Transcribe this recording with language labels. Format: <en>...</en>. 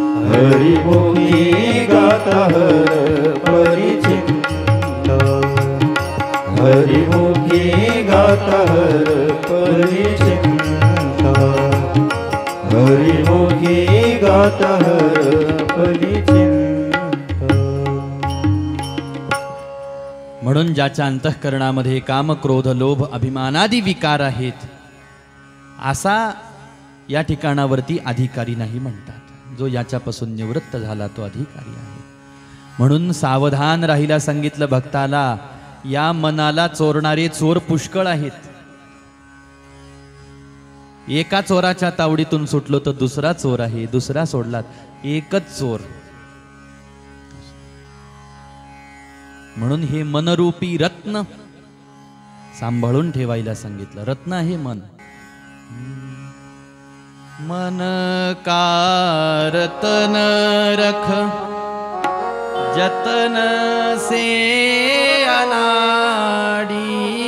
<mr>हरिमुखी गाता हर परिचिंता, हरिमुखी गाता हर परिचिंता, हरिमुखी गाता हर परिचिंता. म्हणून ज्याच्या अंतःकरणामध्ये काम क्रोध लोभ अभिमानादी विकार आहेत, असा या ठिकाणावरती अधिकारी नाही म्हणतात. जो याच्यापासून निवृत्त झाला तो अधिकारी आहे. म्हणून सावधान राहिला सांगितलं भक्ताला. या मनाला चोरणारे चोर पुष्कळ आहेत. एका चोराच्या तावडीतून सुटलो तर दुसरा चोर आहे, दुसरा सोडलात एकच चोर. म्हणून हे मनरूपी रत्न सांभाळून ठेवायला सांगितलं. रत्न आहे मन.</mr> <hi>मन का रतन रख, जतन से अनाड़ी.</hi>